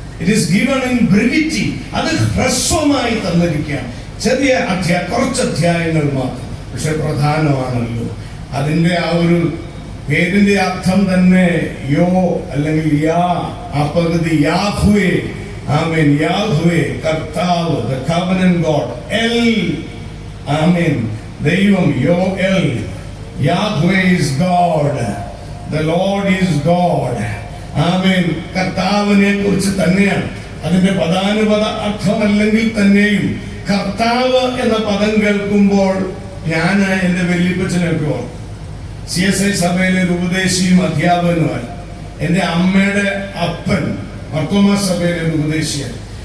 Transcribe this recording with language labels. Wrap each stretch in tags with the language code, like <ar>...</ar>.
<en>it is given in brevity,</en> <ml>അത് ഹ്രസ്വമായി തന്നിരിക്കാം. ചെറിയ കുറച്ച് അധ്യായങ്ങൾ മാത്രം, പക്ഷെ പ്രധാനമാണല്ലോ. അതിന്റെ ആ ഒരു പേരിന്റെ അർത്ഥം തന്നെ യോ അല്ലെങ്കിൽ യാ, ആ പകുതി യാഹ്വേ. ആമേൻ. യാഹ്വേ, കർത്താവ്,</ml> <en>the covenant God.</en> <ml>എൽ, ആമേൻ, ദൈവം, യോ L.</ml> <en>Yahweh is God, the Lord is God.</en> <ml>ആമേൻ. കർത്താവിനെ കുറിച്ച് തന്നെയാണ്. അതിന്റെ പദാനുപദ അർത്ഥമല്ലെങ്കിൽ തന്നെയും കർത്താവ് എന്ന പദം കേൾക്കുമ്പോൾ ഞാൻ എൻ്റെ വല്യപ്പച്ചനൊക്കെ ഓർക്കും. CSI സഭയിലെ ഒരു ഉപദേശിയും അധ്യാപകനുമായി. എൻ്റെ അമ്മയുടെ അപ്പൻ മർത്തോമാ സഭയിലെ ഒരു ഉപദേശിയാണ്.</ml>